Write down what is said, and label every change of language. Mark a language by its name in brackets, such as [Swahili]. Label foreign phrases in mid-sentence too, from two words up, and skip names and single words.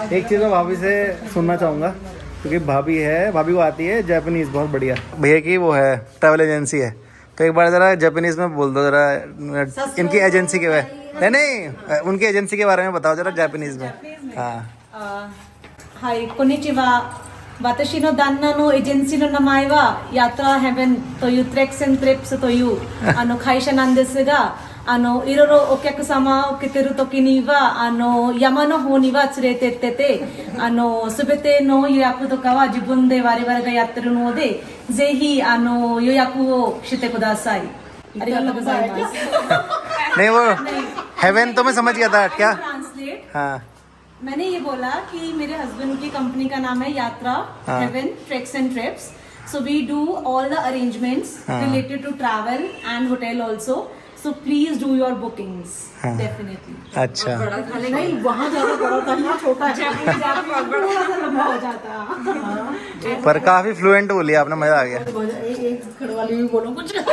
[Hindi] एक चीज़ मैं भाभी से सुनना चाहूँगा, क्योंकि भाभी को आती है जापानीज़ बहुत बढ़िया। भैया की वो है [English] travel agency [Hindi] है, तो एक बार ज़रा जापानीज़ में बोल दो जरा इनकी एजेंसी के बारे नहीं उनकी एजेंसी के बारे में बताओ जरा जापानीज़ में। हाँ [Japanese] हाय कोनिचिवा, 私の旦那のエージェンシーの名前はヤトラヘブンというトレックス&トリップスという会社なんですが、いろいろお客様を受けてる時には山の方には連れてってて、すべての予約とかは自分で我々がやってるので、ぜひ予約をしてください。ありがとうございます。 [Hindi] नहीं वो हेवन तो मैं समझ गया था क्या। ट्रांसलेट हाँ मैंने ये बोला कि मेरे हस्बैंड की कंपनी का नाम है यात्रा हेवन ट्रेक्स एंड ट्रिप्स, [English] so we do all the arrangements related to travel and hotel also, so please do your bookings definitely. [Hindi] अच्छा नहीं वहाँ ज्यादा बड़ा था, यहाँ छोटा है, थोड़ा सा लंबा हो जाता। पर काफ़ी फ्लुएंट बोली आपने, मज़ा आ गया। एक गढ़वाली भी बोलो कुछ।